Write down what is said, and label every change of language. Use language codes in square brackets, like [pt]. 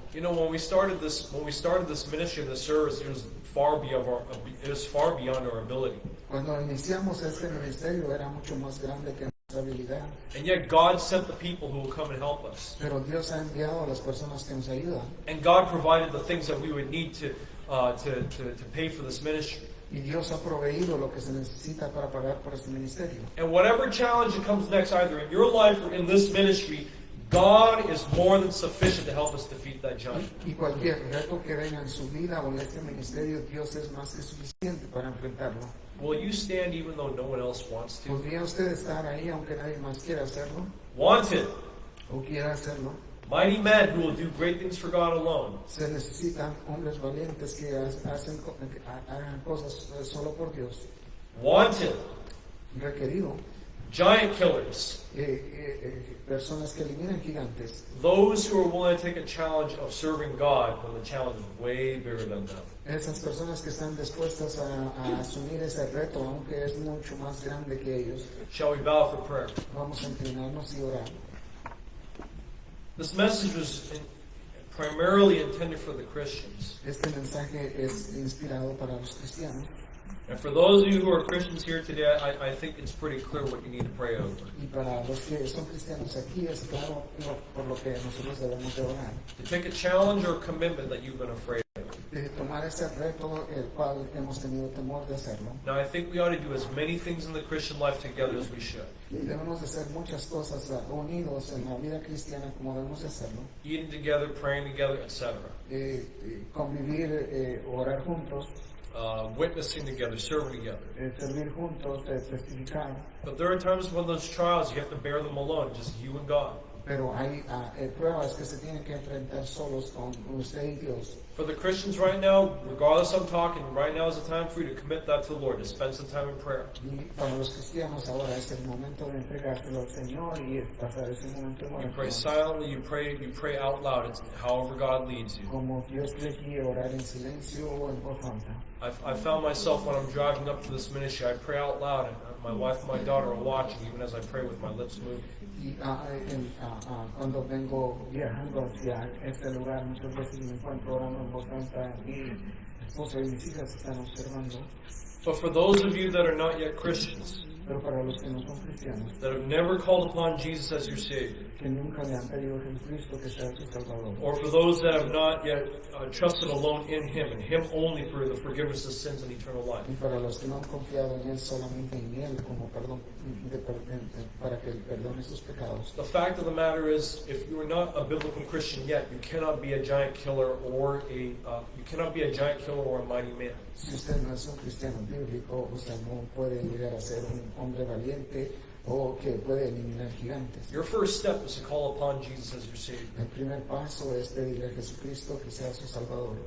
[en] You know, when we started this ministry, this service, it was far beyond our ability. [es] Cuando iniciamos este ministerio era mucho más grande que nuestra habilidad. [en] And yet God sent the people who will come and help us. [es] Pero Dios ha enviado a las personas que nos ayudan. [en] And God provided the things that we would need to pay for this ministry. [es] Y Dios ha proveído lo que se necesita para pagar por este ministerio. [en] And whatever challenge that comes next, either in your life or in this ministry, God is more than sufficient to help us defeat that giant. [es] Y cualquier reto que venga en su vida o en este ministerio, Dios es más que suficiente para enfrentarlo. [en] Will you stand even though no one else wants to? [es] ¿Podría usted estar ahí aunque nadie más quiera hacerlo? [en] Wanted. [es] ¿O quiera hacerlo? [en] Mighty men who will do great things for God alone. [es] Se necesitan hombres valientes que hagan cosas solo por Dios. [en] Wanted. [es] Requerido. [en] Giant killers. [es] Personas que eliminan gigantes. [en] Those who are willing to take a challenge of serving God when the challenge is way bigger than them. [es] Esas personas que están dispuestas a asumir ese reto, aunque es mucho más grande que ellos. [en] Shall we bow for prayer? [es] Vamos a inclinarnos y orar. [en] This message was primarily intended for the Christians. [es] Este mensaje es inspirado para los cristianos. [en] And for those of you who are Christians here today, I think it's pretty clear what you need to pray over. [es] Y para los que son cristianos aquí es claro por lo que nosotros debemos de orar. [en] To take a challenge or a commitment that you've been afraid of. [es] De tomar ese reto, el cual hemos tenido temor de hacerlo. [en] Now, I think we ought to do as many things in the Christian life together as we should. [es] Debemos de hacer muchas cosas unidos en la vida cristiana como debemos de hacerlo. [en] Eating together, praying together, etc. [es] Convivir, orar juntos, [en] Witnessing together, serving together. [es] Servir juntos, testificar. [en] But there are times when those trials, you have to bear them alone, just you and God. [es] pero hay pruebas que se tienen que enfrentar solos con usted y Dios. [en] For the Christians right now, regardless I'm talking, right now is the time for you to commit that to the Lord, to spend some time in prayer. [es] Y para los cristianos ahora es el momento de entregárselo al Señor y es pasar ese momento en [en] You pray [es] oración. [en] silently, you pray out loud, it's however God leads you. [es] Como Dios le guíe, orar en silencio o en voz alta. [en] I found myself when I'm driving up to this ministry, I pray out loud, and my wife and my daughter are watching, even as I pray with my lips moving. [es] Y cuando vengo viajando hacia este lugar, muchas veces me encuentro orando en voz alta. Mi esposa y mis hijas están observando. [en] But for those of you that are not yet Christians, [es] Pero para los que no son cristianos, [en] that have never called upon Jesus as your Savior, [es] que nunca le han pedido a Jesucristo que sea su Salvador, [en] or for those that have not yet trusted alone in Him, and Him only for the forgiveness of sins and eternal life, [es] y para los que no han confiado en Él, solamente en Él como perdón, para que Él perdone sus pecados. [en] the fact of the matter is, if you are not a biblical Christian yet, you cannot be a giant killer or a mighty man. [es] Si usted no es un cristiano bíblico, usted no puede llegar a ser un hombre valiente o que puede eliminar gigantes. [en] Your first step is to call upon Jesus as your Savior. [es] El primer paso es pedirle a Jesucristo que sea su Salvador